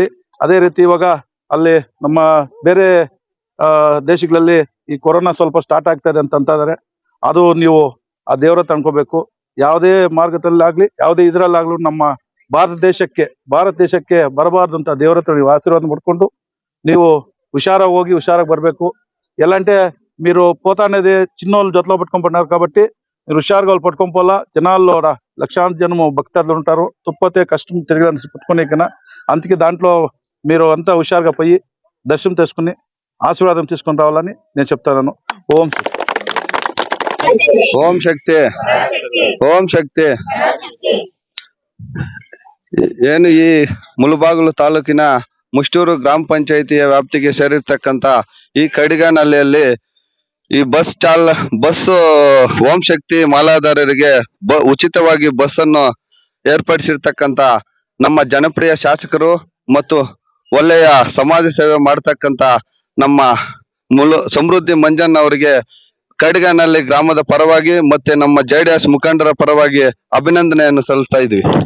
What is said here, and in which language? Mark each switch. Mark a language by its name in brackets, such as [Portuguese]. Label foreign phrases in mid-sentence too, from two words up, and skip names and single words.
[Kannada] ಅದೇ ರೀತಿ ಇವಾಗ ಅಲ್ಲಿ ನಮ್ಮ ಬೇರೆ ದೇಶಗಳಲ್ಲಿ ಈ ಕೊರೋನಾ ಸ್ವಲ್ಪ ಸ್ಟಾರ್ಟ್ ಆಗ್ತಾ ಇದೆ ಅಂತ ಇದ್ದಾರೆ. ಅದು ನೀವು ಆ ದೇವರ ತಂದ್ಕೋಬೇಕು. ಯಾವುದೇ ಮಾರ್ಗದಲ್ಲಾಗ್ಲಿ ಯಾವುದೇ ಇದ್ರಲ್ಲಾಗ್ಲೂ ನಮ್ಮ ಭಾರತ ದೇಶಕ್ಕೆ ಬರಬಾರ್ದು ಅಂತ ದೇವರ ಹತ್ರ ನೀವು ಆಶೀರ್ವಾದ ಮಾಡ್ಕೊಂಡು ನೀವು ಹುಷಾರಾಗಿ ಬರಬೇಕು. [Telugu] ఎలాంటే మీరు పోతానేది చిన్నోళ్ళు జతలో పట్టుకొని కాబట్టి మీరు హుషారుగా వాళ్ళు పట్టుకొని జనాల్లో లక్షాంత జనము భక్తులు ఉంటారు. తుప్పతే కష్టం తిరగడానికి పట్టుకునే అందుకే దాంట్లో మీరు అంతా హుషారుగా పోయి దర్శనం చేసుకుని ఆశీర్వాదం తీసుకొని రావాలని నేను చెప్తాను. [Kannada] ಓಂ ಶಕ್ತಿ. ಏನು ಈ ಮುಳಬಾಗಿಲು ತಾಲೂಕಿನ ಮುಷ್ಟೂರು ಗ್ರಾಮ ಪಂಚಾಯಿತಿಯ ವ್ಯಾಪ್ತಿಗೆ ಸೇರಿರ್ತಕ್ಕಂತ ಈ ಕಡಿಗನಹಳ್ಳಿಯಲ್ಲಿ ಈ ಬಸ್ ಓಂ ಶಕ್ತಿ ಮಾಲಾಧಾರರಿಗೆ ಉಚಿತವಾಗಿ ಬಸ್ ಅನ್ನು ಏರ್ಪಡಿಸಿರ್ತಕ್ಕಂತ ನಮ್ಮ ಜನಪ್ರಿಯ ಶಾಸಕರು ಮತ್ತು ಒಳ್ಳೆಯ ಸಮಾಜ ಸೇವೆ ಮಾಡತಕ್ಕಂತ ನಮ್ಮ ಸಮೃದ್ಧಿ ಮಂಜಣ್ಣ ಅವರಿಗೆ ಕಡಿಗನಹಳ್ಳಿ ಗ್ರಾಮದ ಪರವಾಗಿ ಮತ್ತೆ ನಮ್ಮ JDS ಮುಖಂಡರ ಪರವಾಗಿ ಅಭಿನಂದನೆಯನ್ನು ಸಲ್ಲಿಸ್ತಾ ಇದ್ವಿ.